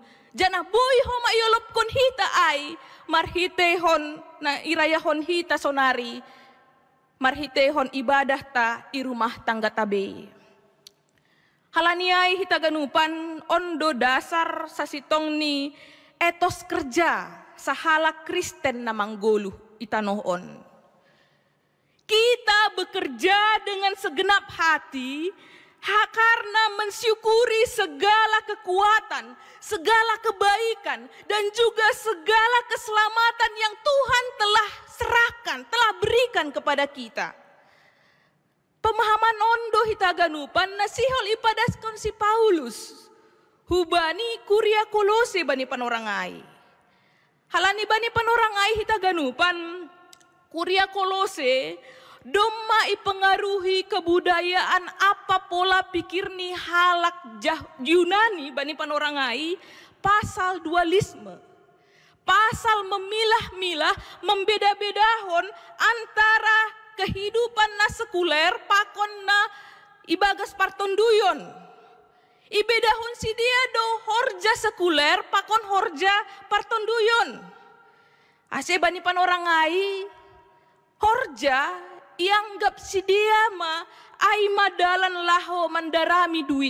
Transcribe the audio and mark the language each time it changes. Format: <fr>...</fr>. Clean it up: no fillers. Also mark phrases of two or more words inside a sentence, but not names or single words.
<smr>Jana boy homa iolop kon hita ay, marhitehon na irayahon hita sonari, marhitehon ibadah ta irumah tangga tabe. Halaniay hita ganupan, ondo dasar sa sitong ni</smr> <id>etos kerja</id> <smr>sa halak Kristen na mangguluh itanoon.</smr> <id>Kita bekerja dengan segenap hati karena mensyukuri segala kekuatan, segala kebaikan, dan juga segala keselamatan yang Tuhan telah serahkan, telah berikan kepada kita.</id> <smr>Pemahaman ondo hitaganupan nasihol ipadaskon si Paulus. Hubani kuria Kolose bani panorangai. Halani bani panorangai hitaganupan kuria Kolose doma ipengaruhi kebudayaan apa</smr> <id>pola pikir</id> <smr>ni halak Yunani bani panorangai pasal dualisme. Pasal memilah-milah, membeda-bedahon</smr> <id>antara kehidupan</id> <smr>na sekuler pakon na ibagas partonduyon. Ibedahon si dia do horja sekuler pakon horja partonduyon. Ase bani panorangai horja ianggap si dia ma ay madalan laho mandarami duit.</smr>